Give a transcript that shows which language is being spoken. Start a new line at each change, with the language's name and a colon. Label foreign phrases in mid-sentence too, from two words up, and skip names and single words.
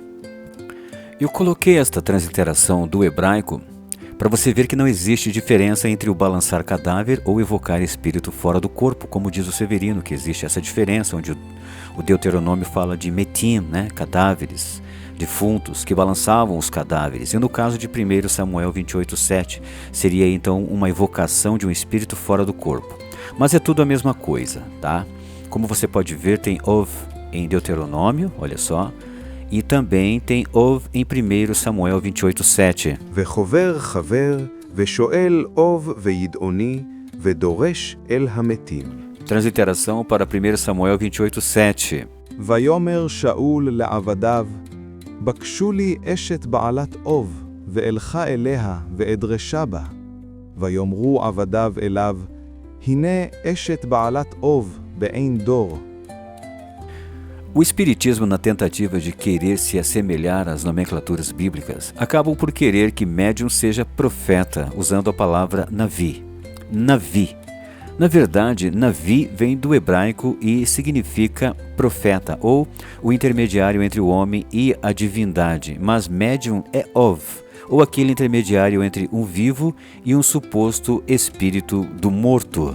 Portuguese: Eu coloquei esta transliteração do hebraico para você ver que não existe diferença entre o balançar cadáver ou evocar espírito fora do corpo, como diz o Severino, que existe essa diferença, onde o Deuteronômio fala de metim, cadáveres, defuntos que balançavam os cadáveres, e no caso de 1 Samuel 28:7 seria então uma evocação de um espírito fora do corpo. Mas é tudo a mesma coisa, tá? Como você pode ver, tem ov em Deuteronômio, olha só, E também tem Ov em 1 Samuel 28:7.
Hebrew: וחובר חבר, ושואל אוב וידעוני, ודורש אל המתים.
Portuguese: Transliteração para 1 Samuel 28:7.
Hebrew: ויאמר שאול לעבדיו, בקשו לי אשת בעלת אוב, ואלכה אליה, ואדרשה בה. ויאמרו עבדיו אליו, הנה אשת בעלת אוב, בעין דור.
Portuguese: O espiritismo, na tentativa de querer se assemelhar às nomenclaturas bíblicas, acabam por querer que médium seja profeta, usando a palavra Navi. Navi. Na verdade, Navi vem do hebraico e significa profeta, ou o intermediário entre o homem e a divindade, mas médium é Ov, ou aquele intermediário entre um vivo e um suposto espírito do morto.